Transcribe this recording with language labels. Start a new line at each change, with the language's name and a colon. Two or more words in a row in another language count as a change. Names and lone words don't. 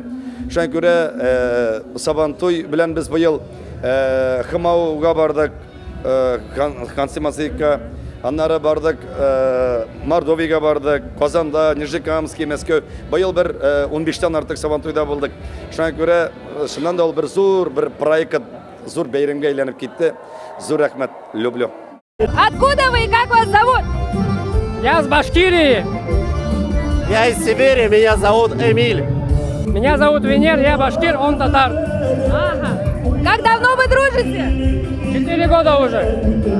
Tatar: Шуңа күрә Сабантуй белән без быел Хымауга бардык, Ханты-Мансийска, аннары бардык, Мордовиягә бардык, Казанда, Нижнекамский, Мәскәү. Быел бер 15-тән артык Сабантуйда булдык. Шуңа күрә шуннан да ул бер зур бер проект, зур бәйрәмгә әйләнеп китте. Зур рәхмәт,
Russian: люблю. Откуда вы и как вас зовут? Я с Башкирии. Я из Сибири, меня зовут Эмиль. Меня зовут Венер, я башкир, он татар. Ага. Как давно вы дружите? 4 года уже.